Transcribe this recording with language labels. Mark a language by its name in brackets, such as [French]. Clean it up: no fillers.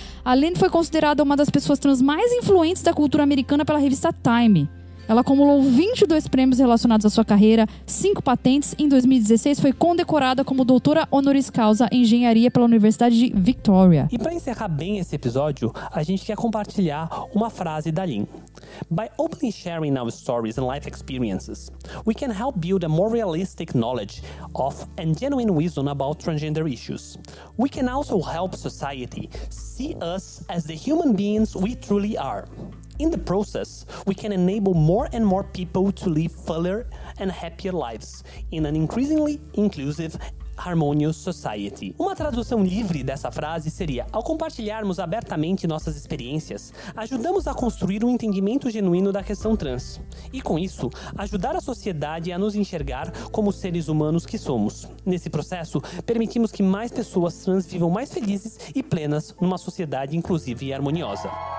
[Portuguese] A Lynn foi considerada uma das pessoas trans mais influentes da cultura americana pela revista Time. Ela acumulou 22 prêmios relacionados à sua carreira, 5 patentes. Em 2016, foi condecorada como doutora honoris causa em engenharia pela Universidade de Victoria. E para encerrar bem esse episódio, a gente quer compartilhar uma frase da Lynn. [English] By openly sharing our stories and life experiences, we can help build a more realistic knowledge of and genuine wisdom about transgender issues. We can also help society see us as the human beings we truly are. In the process, we can enable more and more people to live fuller and happier lives in an increasingly inclusive Harmonious Society. [Portuguese] Uma tradução livre dessa frase seria: ao compartilharmos abertamente nossas experiências, ajudamos a construir um entendimento genuíno da questão trans. E com isso, ajudar a sociedade a nos enxergar como seres humanos que somos. Nesse processo, permitimos que mais pessoas trans vivam mais felizes e plenas numa sociedade inclusiva e harmoniosa.